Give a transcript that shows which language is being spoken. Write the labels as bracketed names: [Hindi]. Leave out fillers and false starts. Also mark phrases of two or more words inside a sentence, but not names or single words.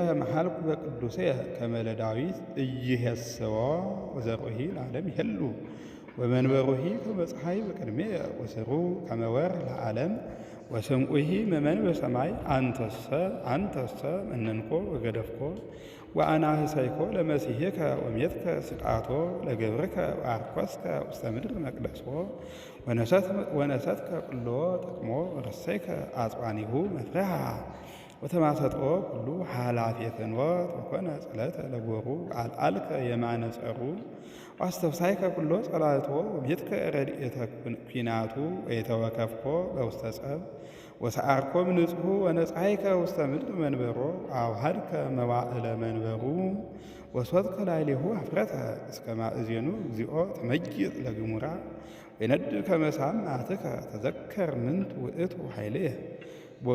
[Geez] መሃልኩ በቅዱስየ ከመ ለዳዊት ኢይሄስዎ ወዘርኡሂ ለዓለም ይሄሉ ወመንበሩሂ ከመ ፀሐይ በቅድሜየ ወስሩ ከመ ወርኅ ለዓለም ወስምዑሂ መመን በሰማይ አንተሰ መነንኮ ወገደፍኮ ወአናህሰይኮ ለመሲሕከ ወሜትከ ስቃቶ ለገብርከ ወአርኰስከ ውስተ ምድር መቅደሶ ወነሰትከ ኩሎ ጥቅሞ ወረሰይከ አጽዋኒሁ መፍርሃ ወተማሰጦ ኩሉ ኃላፊ ፍኖት ወኮነ ጸለተ ለጎሩ ቃልአልከ የማነ ጸሩ ዋስተፍሳይከ ኩሎ ጸላእቶ ወቤትከ ረድኤተ ኲናቱ ወየተወከፍኮ በውስተ ጸብ ወሰዓርኮም ንጹሑ ወነጻይከ ውስተ ምድር መንበሮ አውሃድከ መዋዕለ መንበሩ ወሶትከ ላዕሌሁ ኀፍረተ እስከ ማእዜኑ እግዚኦ ተመይጥ ለግሙራ ወይነድድ ከመ እሳት መዓትከ ተዘከር ምንት ውእቱ ኃይልየ ቦኑ